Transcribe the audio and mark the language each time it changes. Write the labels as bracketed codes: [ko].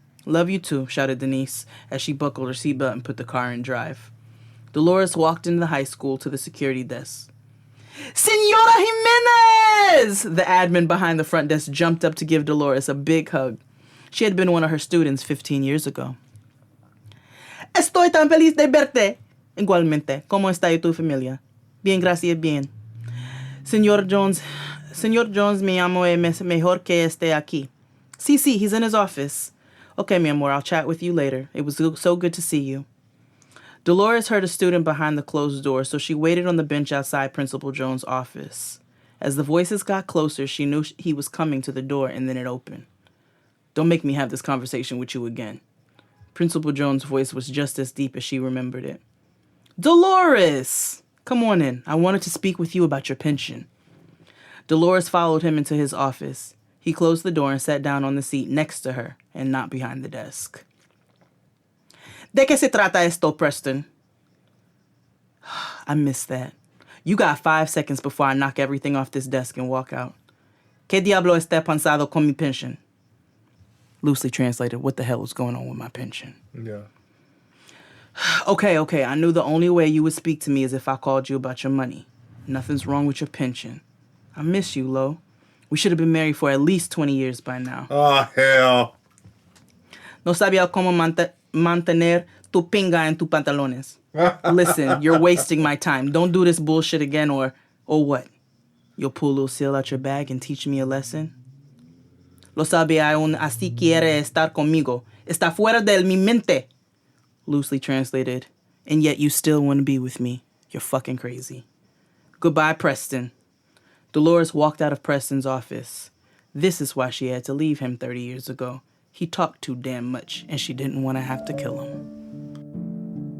[en] Love you too, shouted Denise as she buckled her seatbelt and put the car in drive. Dolores walked into the high school to the security desk. Senora Jimenez! The admin behind the front desk jumped up to give Dolores a big hug. She had been one of her students 15 years ago. [es] Estoy tan feliz de verte. Igualmente. ¿Cómo está y tu familia? Bien, gracias, bien. Señor Jones, me llamo es mejor que esté aquí. Sí, [en] he's in his office. Okay, [es] mi amor, [en] I'll chat with you later. It was so good to see you. Dolores heard a student behind the closed door, so she waited on the bench outside Principal Jones' office. As the voices got closer, she knew he was coming to the door, and then it opened. Don't make me have this conversation with you again. Principal Jones' voice was just as deep as she remembered it. Dolores! Come on in. I wanted to speak with you about your pension. Dolores followed him into his office. He closed the door and sat down on the seat next to her and not behind the desk. [es] ¿De qué se trata esto, Preston? [en] I missed that. You got 5 seconds before I knock everything off this desk and walk out. [es] ¿Qué diablo está pasando con mi pension? [en] Loosely translated, what the hell is going on with my pension? Yeah. Okay, I knew the only way you would speak to me is if I called you about your money. Nothing's wrong with your pension. I miss you, Lo. We should have been married for at least 20 years by now. Oh, hell. [es] No sabía cómo mantener tu pinga en tus pantalones. [en] Listen, you're wasting my time. Don't do this bullshit again or what? You'll pull Lucille out your bag and teach me a lesson? [es] Lo sabe aún así quiere estar conmigo. Está fuera de mi mente. [en] Loosely translated, and yet you still want to be with me. You're fucking crazy. Goodbye, Preston. Dolores walked out of Preston's office. This is why she had to leave him 30 years ago. He talked too damn much, and she didn't want to have to kill him.